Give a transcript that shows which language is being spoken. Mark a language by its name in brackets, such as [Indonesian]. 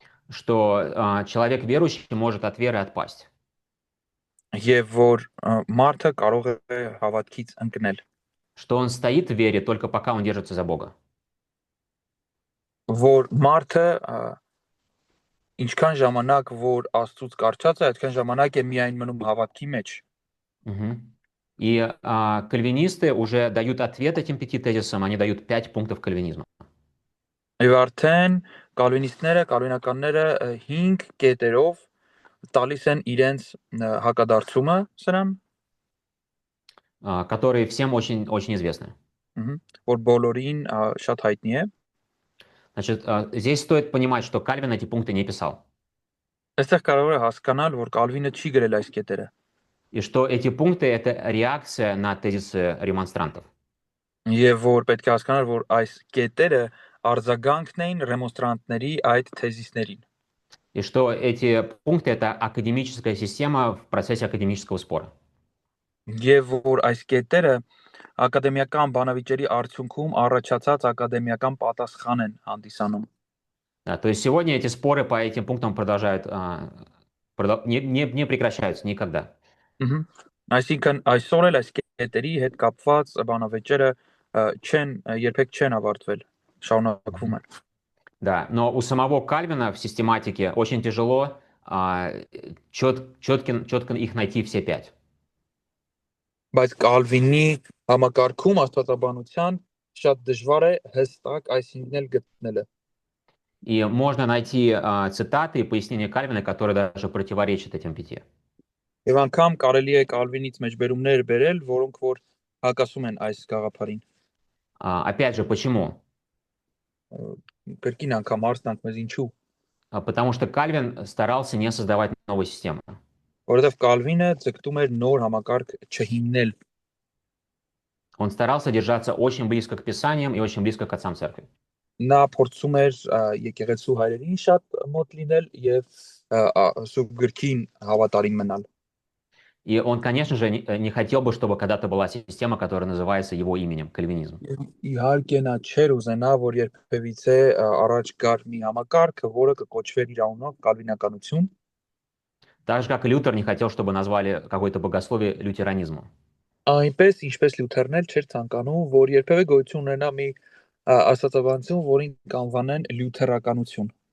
[Russian] Что человек верующий может от веры отпасть. [Armenian] եւ որ մարդը կարող է հավատքից ընկնել, [Russian] Что он стоит в вере только пока он держится за Бога. [Armenian] որ մարդը ինչքան ժամանակ որ Աստծուց կարճած է, այդքան ժամանակ է միայն մնում հավատքի մեջ։ [Russian] Мгм. И кальвинисты уже дают ответ этим 5 тезисам, они дают 5 пунктов кальвинизма. [Armenian] Եվ արդեն կալվինականները 5 կետերով տալիս են իրենց հակադարձումը սրան, [Russian] Которые всем очень известны. [Armenian] որ բոլորին շատ հայտնի է։ [Russian] Значит, здесь стоит понимать, что Кальвин эти пункты не писал. [Armenian] Այստեղ կարող է հասկանալ, որ Կալվինը չի գրել այս կետերը, [Russian] И что эти пункты — это реакция на тезисы ремонстрантов. [Armenian] եւ որ պետք է հասկանալ, որ այս կետերը արձագանքն էին ռեմոնստրանտների այդ թեզիսներին, [Russian] И что эти пункты — это академическая система в процессе академического спора. [Armenian] եւ որ այս կետերը ակադեմիական բանավիճերի արդյունքում առաջացած ակադեմիական պատասխան են հանդիսանում։ [Russian] Да, то есть сегодня эти споры по этим пунктам продолжают, не прекращаются никогда. [Armenian] Այսինքն այսօր էլ այս կետերի հետ կապված բանավեճերը երբեք չեն авարտվել, շարունակվում են։ [Russian] Да, но у самого Кальвина в систематике очень тяжело четко их найти все 5. [Armenian] Բայց Կալվինի համակարգում աստվածաբանության շատ դժվար է հստակ այսինքն գտնելը։ [Russian] И можно найти цитаты и пояснения Кальвина, которые даже противоречат этим 5. [Armenian] Եվ անգամ կարելի է Կալվինից մեջբերումներ բերել, որոնք որ հակասում են այս գաղափարին։ [Russian] Опять же, почему? [Armenian] Կրկին անգամ հարցնանք մեզ ինչու։ [Russian] Потому что Кальвин старался не создавать новую систему. [Armenian] Որովհետև Կալվինը ցկտում էր նոր համակարգ չհիմնել։ [Russian] Он старался держаться очень близко к Писаниям и очень близко к отцам церкви. [Armenian] Նա փորձում էր եկեղեցու հայրերին շատ մոտ լինել եւ սուրբ գրքին հավատարիմ մնալ։ [Russian] И он, конечно же, не хотел бы, чтобы когда-то была система, которая называется его именем, кальвинизм. [Armenian] Իհարկե նա չէր ուզենա, որ երբևիցե առաջ գար մի համակարգ, որը կկոչվեր իր անունով կալվինականություն։ [Russian] Так же, как и Лютер не хотел, чтобы назвали какое-то богословие лютеранизмом. [Armenian] Այնպես ինչպես Լյութերն էլ չէր ցանկանում, որ երբևէ գոյություն ունենա մի աստվածաբանություն, որին կանվանեն լյութերականություն։